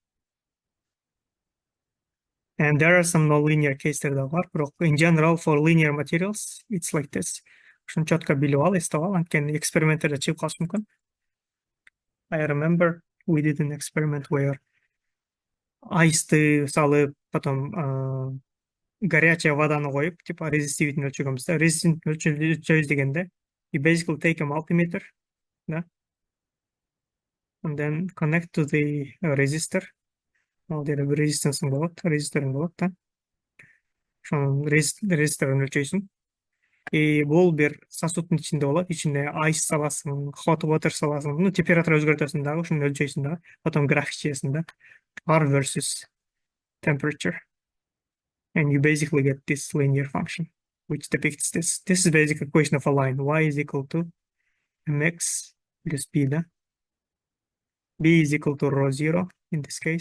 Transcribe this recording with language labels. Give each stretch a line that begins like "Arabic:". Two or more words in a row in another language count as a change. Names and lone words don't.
English: And there are some nonlinear cases that are, but in general, for linear materials, it's like this.
Kyrgyz: Ушуну четко билип ал, эстеп ал, анткени эксперименттерде чыгып калышы мүмкүн.
English: I remember we did an experiment where ice'ты
Kyrgyz: салып,
Russian: потом горячая
Kyrgyz: воданы коюп, типа resistivity өлчөгөнбүз да. Resistivity өлчөбүз дегенде,
English: you basically take a multimeter, да, and then connect to the resistor.
Kyrgyz: Ал жерде бир resistance болот, resistorың болот да. Ошонун resisторун өлчөйсүң. И бул бир сосудтун ичинде болот, ичине ice саласың,
English: hot water
Kyrgyz: саласың, ну температура өзгөртөсүң дагы, ошону өлчөйсүң дагы, потом график чыгасың да.
English: R versus temperature. And you basically get this linear function, which depicts this. This is basically a equation of a line. Y is equal to mx plus b, да? B is equal to rho 0 in this case.